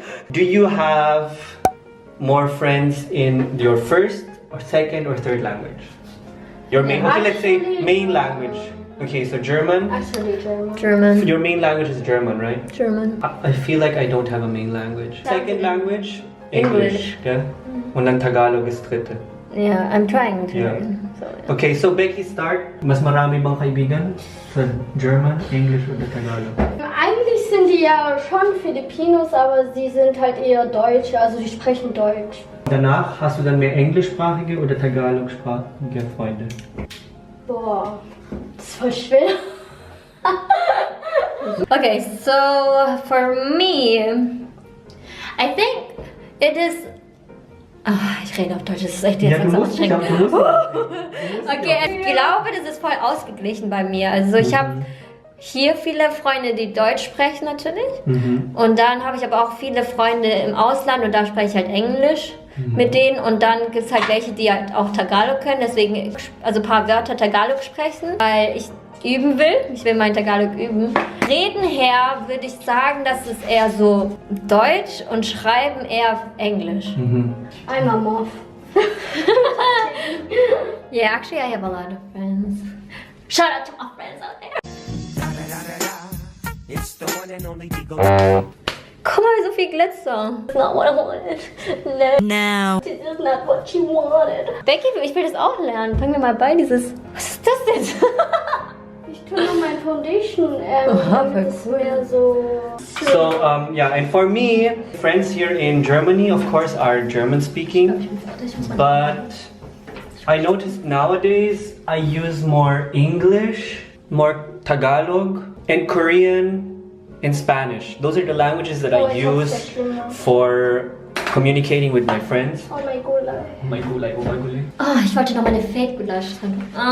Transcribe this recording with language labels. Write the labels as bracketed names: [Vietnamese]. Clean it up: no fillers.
[English] Do you have more friends in your first or second or third language? Your main, okay, let's say main language. Okay, so German. Actually, German. German. Your main language is German, right? German. I feel like I don't have a main language. Second language? English. Yeah? [German] Und dann Tagalog ist dritte. [English] Yeah, I'm trying to learn. So, yeah. Okay, so Becky, start. [Filipino] Mas marami bang kaibigan sa German, English [German] oder [Filipino] Tagalog? [German] Eigentlich sind die ja schon Filipinos, aber sie sind halt eher Deutsche, also die sprechen Deutsch. Danach hast du dann mehr englischsprachige oder Tagalogsprachige Freunde? Boah, das ist voll schwer. [English] Okay, so for me, I think it is. [German] Ich rede auf Deutsch, das ist echt jetzt ganz anstrengend. Okay, ich glaube, das ist voll ausgeglichen bei mir. Also ich habe hier viele Freunde, die Deutsch sprechen natürlich. Und dann habe ich aber auch viele Freunde im Ausland und da spreche ich halt Englisch mit denen. Und dann gibt es halt welche, die halt auch Tagalog können. Deswegen, also ein paar Wörter Tagalog sprechen, weil ich üben will. Ich will mein Tagalog üben. Reden her würde ich sagen, dass es eher so Deutsch und Schreiben eher Englisch. [English] I'm a moth. Yeah, actually I have a lot of friends. Shout out to my friends out there. [German] Guck mal, so viel Glitzer. [English] It's not what I wanted. No. This is not what you wanted. [German] Becky, ich will das auch lernen. Bring mir mal bei dieses... Was ist das denn? Ich tue nur mein Foundation, damit es mehr so... [English] So, yeah, and for me, friends here in Germany, of course, are German speaking, but I noticed nowadays I use more English, more Tagalog, and Korean and Spanish. Those are the languages that I use for communicating with my friends. Oh my gulay. My gulay, oh my gulay. [German] Oh, ich wollte noch meine Fake-Gulasch trinken.